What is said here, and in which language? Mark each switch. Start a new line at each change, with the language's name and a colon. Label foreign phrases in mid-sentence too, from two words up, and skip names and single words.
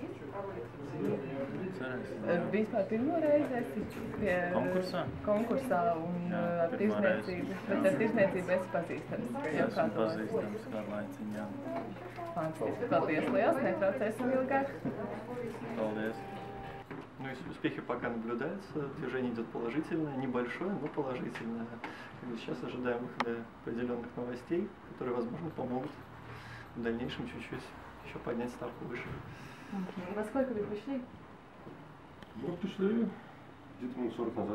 Latvian: Vispār pirmo reizi esi pie konkursā un ar tirzniecību, bet ar tirzniecību esi pazīstams. Esmu pazīstams kādu laiciņu, jā. Fantastiski, paldies liels, netraucēsim ilgāk. Paldies.
Russian: Ну, успехи пока наблюдаются, движение идет положительное, небольшое, но положительное. Сейчас ожидаем выхода определенных новостей, которые, возможно, помогут в дальнейшем чуть-чуть еще поднять ставку выше. Во сколько вы пришли? Мы пришли где-то минут 40 назад.